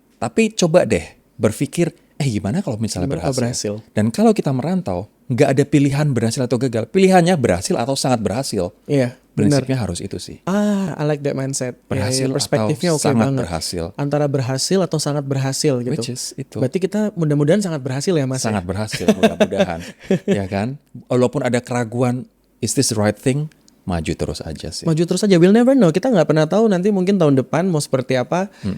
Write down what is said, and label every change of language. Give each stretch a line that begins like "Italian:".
Indonesian: Tapi coba deh berpikir, gimana kalau misalnya berhasil. Dan kalau kita merantau, nggak ada pilihan berhasil atau gagal. Pilihannya berhasil atau sangat berhasil. Iya, benar. Prinsipnya harus itu sih.
English: I like that mindset.
Indonesian: Berhasil perspektifnya atau oke sangat banget. berhasil. Antara berhasil atau sangat berhasil gitu.
English: Which is itu.
Indonesian: Berarti kita mudah-mudahan sangat berhasil ya Mas. Sangat berhasil mudah-mudahan. Ya kan? Walaupun ada keraguan,
English: is this the right thing?
Indonesian: Maju terus aja sih. Maju terus aja,
English: we'll never know.
Indonesian: Kita nggak pernah tahu nanti mungkin tahun depan mau seperti apa.